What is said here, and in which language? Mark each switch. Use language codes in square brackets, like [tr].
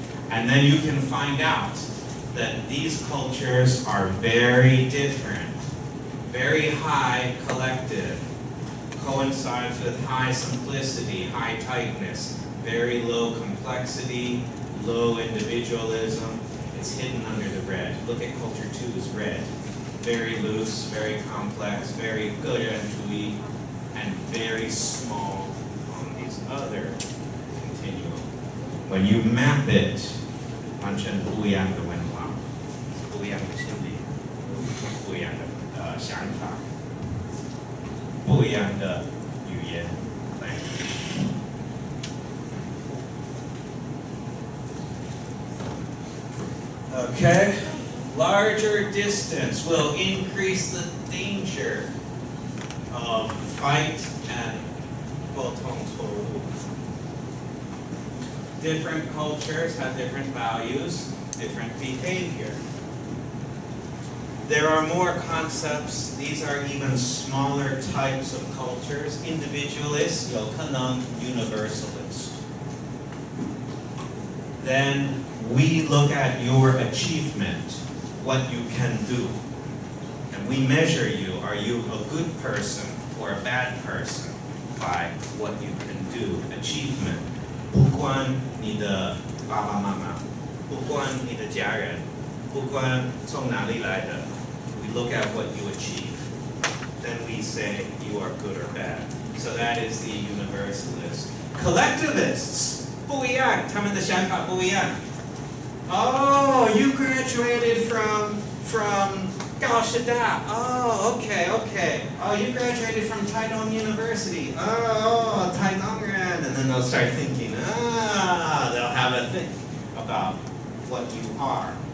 [en] And then you can find out that these cultures are very different, very high collective, coincides with high simplicity, high tightness, very low complexity, low individualism. It's hidden under the red. Look at culture 2's red. Very loose, very complex, very good and very small on these other continuum. When you map it, [zh] 完全不一样的文化，不一样的心理，不一样的想法，不一样的语言 language. [en] Okay, larger distance will increase the danger of fight and [zh] 沟通错误. [en] Different cultures have different values, different behavior. There are more concepts. These are even smaller types of cultures. Individualist, [zh] 有可能 [en] universalist. Then we look at your achievement, what you can do. And we measure you. Are you a good person or a bad person by what you can do, achievement. [zh] 不管你的爸爸妈妈，不管你的家人，不管从哪里来的 [en] we look at what you achieve. Then we say you are good or bad. So that is the universalist. [zh] Collectivists, 不一样，他们的想法不一样. [en] Oh, you graduated from 高师大. Oh, okay. Oh, you graduated from Taidong University. Oh, Taidongren. And then they'll start thinking, they'll have a think about what you are.